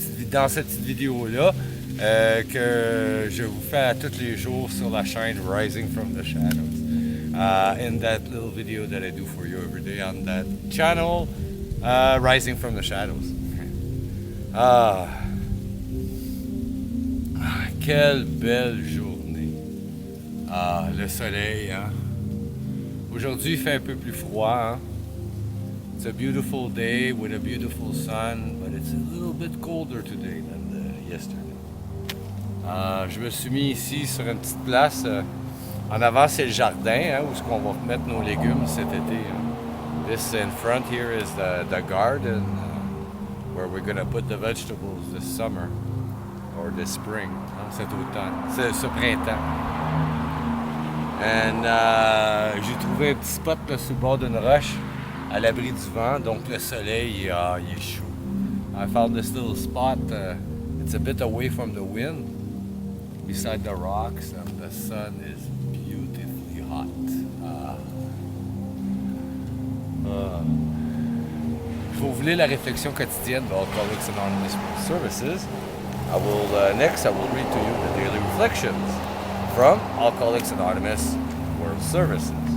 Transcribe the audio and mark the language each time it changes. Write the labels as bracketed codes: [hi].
[fr] Dans cette petite vidéo-là que je vous fais à tous les jours sur la chaîne Rising from the Shadows. [en] In that little video that I do for you every day on that channel, Rising from the Shadows. [fr] Quelle belle journée. Le soleil, hein. Aujourd'hui, il fait un peu plus froid, hein. [en] It's a beautiful day with a beautiful sun, but it's a little bit colder today than yesterday. [fr] Je me suis mis ici sur une petite place. En avant, c'est le jardin, hein, où est-ce qu'on va mettre nos légumes cet été. Hein. [en] This in front here is the garden where we're going to put the vegetables this summer or this spring, hein, [fr] cet automne, ce printemps. And j'ai trouvé un petit spot là, sur le bord d'une roche, à l'abri du vent, donc le soleil, il est chaud. [en] I found this little spot, it's a bit away from the wind, beside the rocks, and the sun is beautifully hot. [fr] Je vais vous lire la réflexion quotidienne de Alcoholics Anonymous World Services. [en] Next I will read to you the daily reflections from Alcoholics Anonymous World Services.